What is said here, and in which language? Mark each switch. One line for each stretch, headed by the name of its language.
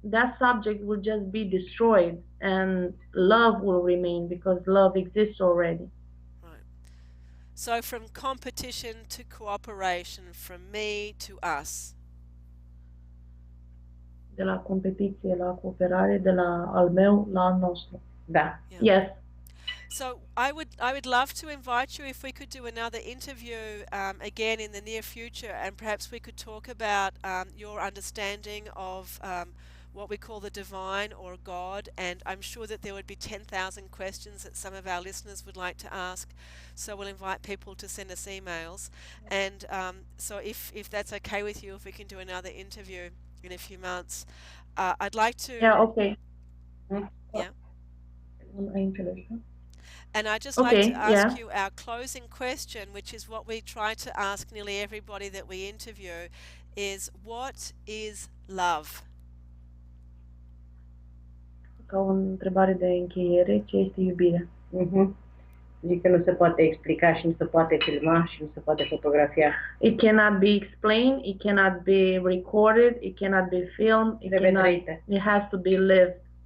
English: That subject will just be destroyed and love will remain because love exists already. Right. So from competition to cooperation, from me to us.
Romanian: De la competiție la cooperare, de la al meu la al nostru. Da.
English: Yeah. Yes. So I would love to invite you if we could do another interview again in the near future, and perhaps we could talk about your understanding of what we call the divine or God, and I'm sure that there would be 10,000 questions that some of our listeners would like to ask, so we'll invite people to send us emails, and so if that's okay with you, if we can do another interview in a few months, I'd like to... Yeah, okay. Yeah. And I'd just Okay, like to ask yeah. you our closing question, which is what we try to ask nearly everybody that we interview, is what is love?
Romanian: Ca o întrebare de încheiere, ce este iubirea? Zic că nu se poate explica și nu se poate filma și nu se poate fotografia.
English: It cannot be explained, it cannot be recorded, it cannot be filmed, it has to be lived.